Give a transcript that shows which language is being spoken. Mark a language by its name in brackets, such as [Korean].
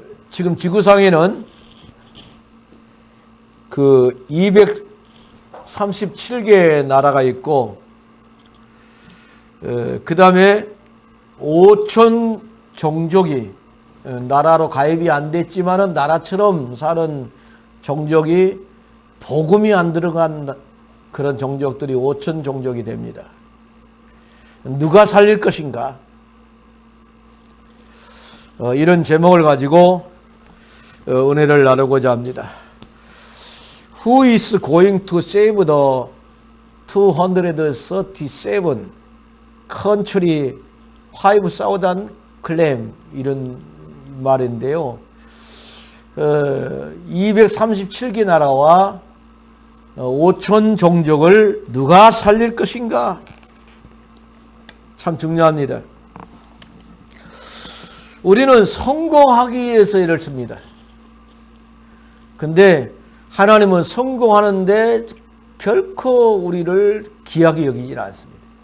[Korean] 지금 지구상에는 그 237개의 나라가 있고, 그 다음에 5천 종족이 나라로 가입이 안 됐지만은 나라처럼 사는 종족이 복음이 안 들어간 그런 종족들이 5천 종족이 됩니다. 누가 살릴 것인가? 이런 제목을 가지고 은혜를 나누고자 합니다. [English] Who is going to save the 237 country 5,000 claim? [Korean] 이런 말인데요. 237개 나라와 5천 종족을 누가 살릴 것인가? 참 중요합니다. 우리는 성공하기 위해서 일을 씁니다. 근데 하나님은 성공하는데 결코 우리를 귀하게 여기지 않습니다.